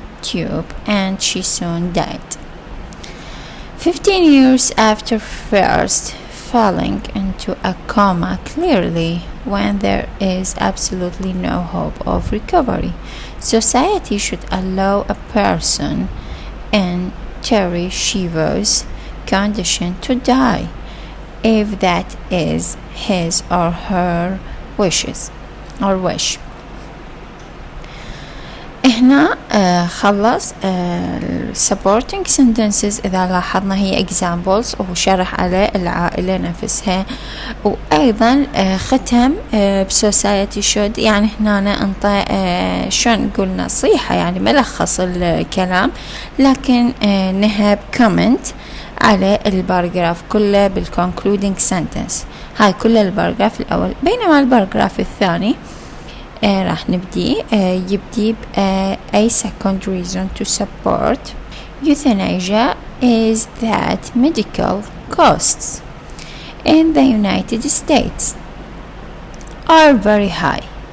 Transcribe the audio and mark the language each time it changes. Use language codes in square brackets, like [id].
[en] tube and she soon died. 15 years after first falling into a coma, clearly when there is absolutely no hope of recovery, society should allow a person in Terry Shivo's condition to die if that is his or her wishes or wish. [ar] هنا خلص supporting sentences. إذا لاحظنا هي examples وشرح على العائلة نفسها، وأيضا ختم [en] society should، [ar] يعني هنا انطى شون نقول نصيحة، يعني ملخص الكلام، لكن نهب comment على الباراجراف كله بالconcluding sentence. هاي كل الباراجراف الأول، بينما الباراجراف الثاني راح نبدي يبدي [en] a second reason to support euthanasia is that medical costs in the United States are very high.